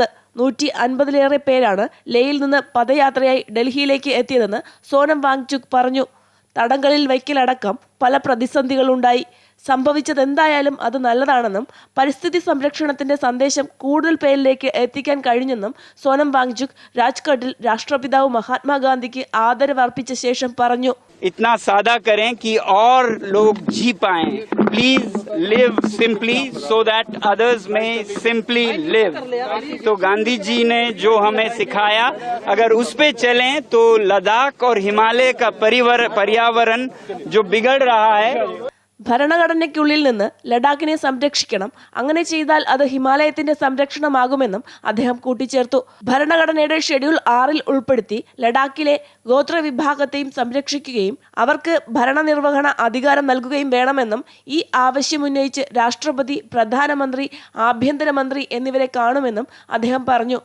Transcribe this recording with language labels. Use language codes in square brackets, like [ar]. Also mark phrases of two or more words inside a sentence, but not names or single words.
[ml] 150-ലേറെ പേരാണ് ലേയിൽ നിന്ന് പദയാത്രയായി ഡൽഹിയിലേക്ക് എത്തിയതെന്ന് സോനം വാങ്ചുക് പറഞ്ഞു. തടങ്കലിൽ വയ്ക്കലടക്കം പല പ്രതിസന്ധികളുണ്ടായി. സംഭവിച്ചതെന്തായാലും അത് നല്ലതാണെന്നും പരിസ്ഥിതി സംരക്ഷണത്തിന്റെ സന്ദേശം കൂടുതൽ പേരിലേക്ക് എത്തിക്കാൻ കഴിഞ്ഞെന്നും സോനം വാങ്ചുക് രാജ്ഘട്ടിൽ രാഷ്ട്രപിതാവ് മഹാത്മാഗാന്ധിക്ക് ആദരവർപ്പിച്ച ശേഷം പറഞ്ഞു. [hi] इतना सादा करें कि और लोग जी पाएं. [en] Please live simply so that others may simply live. [hi] तो गांधी जी ने जो हमें सिखाया, अगर उस पे चलें तो लद्दाख और हिमालय का पर्यावरण जो बिगड़ रहा है. [ml] ഭരണഘടനയ്ക്കുള്ളിൽ നിന്ന് ലഡാക്കിനെ സംരക്ഷിക്കണം. അങ്ങനെ ചെയ്താൽ അത് ഹിമാലയത്തിന്റെ സംരക്ഷണമാകുമെന്നും അദ്ദേഹം കൂട്ടിച്ചേർത്തു. ഭരണഘടനയുടെ ഷെഡ്യൂൾ 6 ഉൾപ്പെടുത്തി ലഡാക്കിലെ ഗോത്രവിഭാഗത്തെയും സംരക്ഷിക്കുകയും അവർക്ക് ഭരണനിർവഹണ അധികാരം നൽകുകയും വേണമെന്നും ഈ ആവശ്യമുന്നയിച്ച് രാഷ്ട്രപതി, പ്രധാനമന്ത്രി, ആഭ്യന്തരമന്ത്രി എന്നിവരെ കാണുമെന്നും അദ്ദേഹം പറഞ്ഞു.